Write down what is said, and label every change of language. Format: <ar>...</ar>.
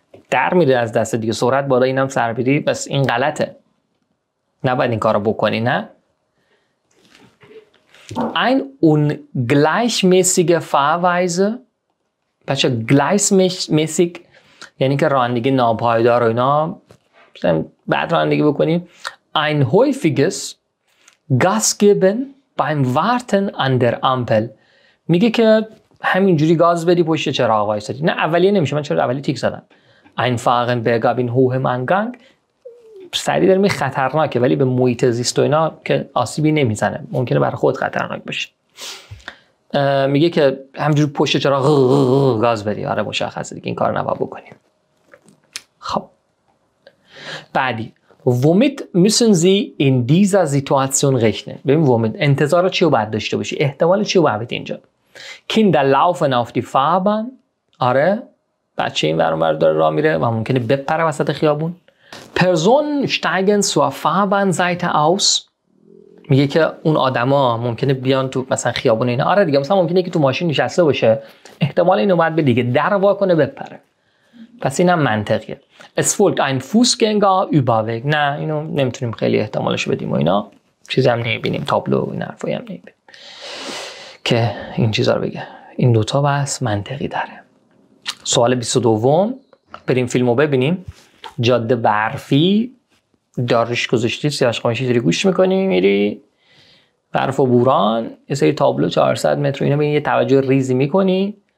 <fa>در میره از دست دیگه، سرعت بالا، اینم سر بری، بس این غلطه، نباید این کار رو بکنی، نه؟</fa> <de>ein ungleichmäßige Fahrweise</de> <fa>بچه gleichmäßig یعنی که رانندگی ناپایدار و اینا، بعد رانندگی بکنیم.</fa> <de>ein häufiges Gas geben beim Warten an der Ampel.</de> <fa>میگه که همینجوری گاز بدی پشت چراغ وایسادی. نه اولیه نمیشه، من چرا اولی تیک زدم.</fa> <de>einfahren bergab in hohem Eingang</de> <fa>سریع داریم، خطرناکه ولی به محیط زیست و اینا که آسیبی نمیزنه، ممکنه برای خود خطرناک باشه. میگه که همینجوری پشت چراغ گاز بدی. آره مشخصه دیگه این کار نباید بکنیم. خب بعدی</fa> <de>womit müssen Sie in dieser Situation rechnen؟</de> <fa>ببین womit انتظار چی رو باید داشته باشی، احتمال چی رو باید بدی اینجا.</fa> <de>Kinder laufen auf die Fahrbahn.</de> <fa>آره بچه این ور اون ور داره راه میره و ممکنه بپره وسط خیابون.</fa> <de>Personen steigen zur Fahrbahnseite aus.</de> <fa>میگه که اون آدما ممکنه بیان تو مثلا خیابون اینا. آره دیگه مثلا ممکنه که تو ماشین نشسته باشه، احتمال اینو باید به دیگه در وا کنه بپره، پس اینم منطقیه.</fa> <de>Es folgt ein Fußgängerüberweg.</de> <fa>نه اینو نمیتونیم خیلی احتمالش بدیم و اینا، چیزی هم نمیبینیم، تابلو این حرفایی هم نمیبینیم که این چیزا رو بگه. این دوتا بس منطقی داره. سوال 22 بریم فیلمو ببینیم. جاده برفی دارش گذاشتی، سیاش قماشی داری گوش میکنی، میری برف و بوران، یه سری تابلو 400 متر اینا، یه توجه ریزی میکنی.</fa>